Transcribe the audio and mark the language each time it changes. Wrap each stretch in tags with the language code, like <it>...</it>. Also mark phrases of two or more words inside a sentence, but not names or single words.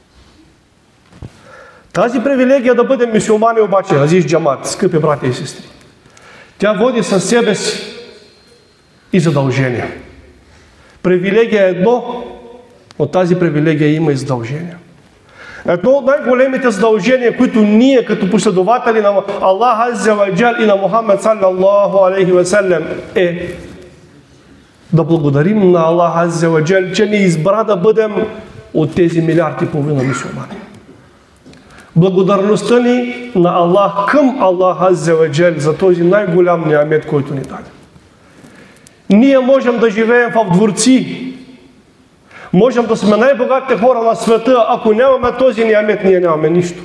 <bg>Тази привилегия да бъдем мюсюлмани обаче,</bg> <tr>aziz cemaat,</tr> <bg>скъпи братя и сестри, тя води със себе си и задължения. Привилегия е едно, от тази привилегия има и задължения. Едно от най-големите задължения, които ние като последователи на Аллах</bg> <ar>عز وجل</ar> <bg>и на Мухаммед</bg> <ar>صلى الله عليه وسلم</ar> <bg>е да благодарим на Аллах</bg> <ar>عز وجل,</ar> <bg>че ни избра да бъдем от тези милиарди и половина мюсюлмани. Благодарността ни на Аллах към Аллах</bg> <ar>عز وجل</ar> <bg>за този най-голям ниамет, който ни даде. Ние можем да живеем в дворци, можем да сме най-богатите хора на света, ако нямаме този ниамет, ние нямаме нищо.</bg>